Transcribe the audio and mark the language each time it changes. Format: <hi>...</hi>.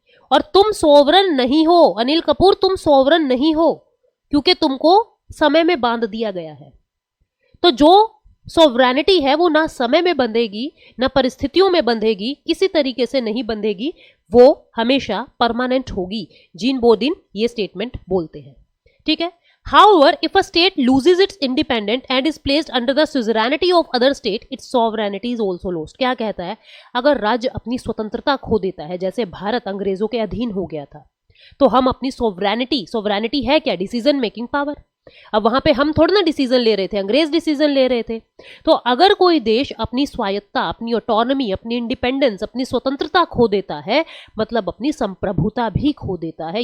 <hi>और तुम सोवरन नहीं हो अनिल कपूर, तुम सोवरन नहीं हो, क्योंकि तुमको समय में बांध दिया गया है। तो जो सोवरेनिटी है वो ना समय में बंधेगी, ना परिस्थितियों में बंधेगी, किसी तरीके से नहीं बंधेगी, वो हमेशा परमानेंट होगी। जीन बॉडिन ये स्टेटमेंट बोलते हैं, ठीक है।</hi> <en>However, if a state loses its independence and is placed under the suzerainty of other state, its sovereignty is also lost.</en> <hi>क्या कहता है? अगर राज्य अपनी स्वतंत्रता खो देता है, जैसे भारत अंग्रेजों के अधीन हो गया था, तो हम अपनी सोवरेनिटी है क्या? Decision making power. अब वहां पे हम थोड़ा ना डिसीजन ले रहे थे, अंग्रेज डिसीजन ले रहे थे। तो अगर कोई देश अपनी स्वायत्ता, अपनी ऑटोनॉमी, अपनी इंडिपेंडेंस, अपनी स्वतंत्रता खो देता है, मतलब अपनी संप्रभुता भी खो देता है।</hi>